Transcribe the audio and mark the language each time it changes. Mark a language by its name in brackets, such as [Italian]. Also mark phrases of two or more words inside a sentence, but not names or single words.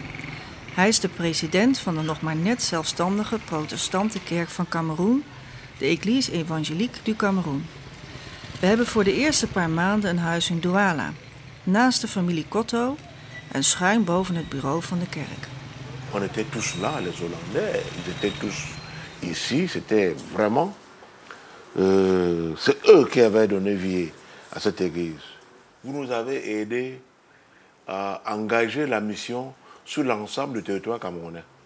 [Dutch] Hij is de president van de nog maar net zelfstandige protestante kerk van Kameroen, de Église Évangélique du Cameroun. We hebben voor de eerste paar maanden een huis in Douala, naast de familie Cotto en schuin boven het bureau van de kerk. [French] On était tous là, les Hollandais, ils étaient tous ici, c'était vraiment... c'est eux qui avaient donné vie à cette église. Vous nous avez aidés à engager la mission sur l'ensemble du territoire camerounais.